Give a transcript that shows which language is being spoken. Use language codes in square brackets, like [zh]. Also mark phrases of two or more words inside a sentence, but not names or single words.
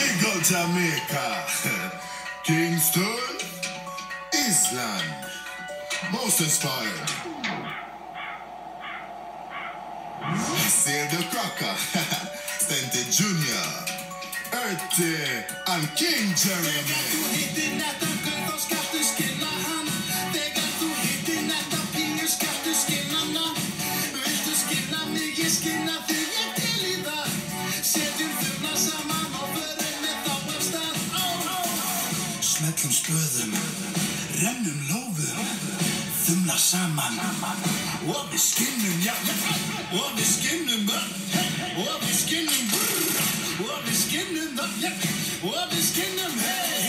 [en] Jamaica, Kingston, Island, most inspired. Sail the Cracker, Stenty Jr., Earthy, and King Jeremy. [is] Smellum spöðum, rennum lófum, þumla saman og við skinnum, já, og við skinnum, og við skinnum, og við skinnum, já, og við skinnum, hey.